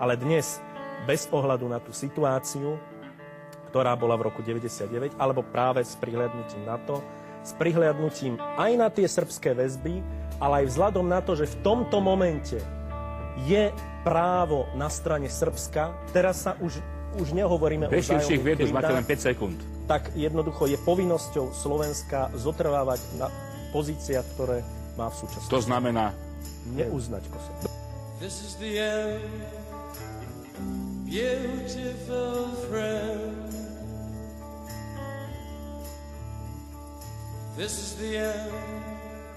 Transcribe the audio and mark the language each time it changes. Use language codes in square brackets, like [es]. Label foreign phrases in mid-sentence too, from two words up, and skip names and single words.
[sk] Ale dnes, bez ohľadu na tú situáciu, ktorá bola v roku 1999, alebo práve s prihliadnutím na to, s prihliadnutím aj na tie srbské väzby, ale aj vzhľadom na to, že v tomto momente je právo na strane Srbska, teraz sa už nehovoríme o vzájomných vied, už máte len 5 sekúnd. Tak jednoducho je povinnosťou Slovenska zotrvávať na pozíciách, ktoré má v súčasnosti. To znamená neuznať Kosovo. [en] This is the end, beautiful friend. This is the end.